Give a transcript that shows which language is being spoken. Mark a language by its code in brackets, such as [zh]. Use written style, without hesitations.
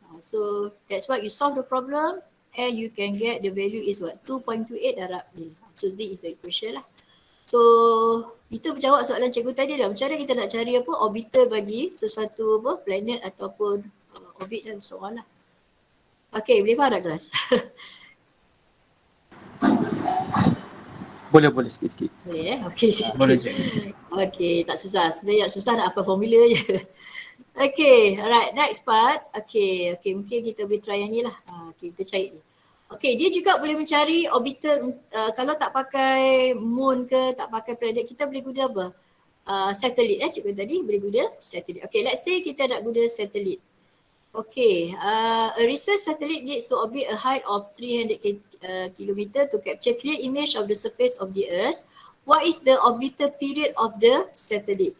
[en] So that's why you solve the problem and you can get the value is what? 2.28 [ms] darab ni. [en] So this is the equation lah. [ms] So itu menjawab soalan cikgu tadi lah. Macam mana kita nak cari apa orbiter bagi sesuatu apa planet ataupun orbit dan [en] so on [ms] lah. Okay, boleh faham tak kelas? Boleh sikit-sikit. Boleh Okay, Boleh cikgu. Okay, tak susah. Sebenarnya susah nak hafal formula je. [en] Okay, alright, next part. [ms] Okay, mungkin kita boleh try yang ni lah. Okay, kita cari ni. Okay, dia juga boleh mencari orbiter, kalau tak pakai moon ke, tak pakai planet, kita boleh guna apa? Satelit cikgu tadi, boleh guna satelit. Okay, [en] let's say [ms] kita nak guna satelit. [en] Okay, a research satellite needs to orbit a height of 300 km to capture clear image of the surface of the Earth. What is the orbiter period of the satellite?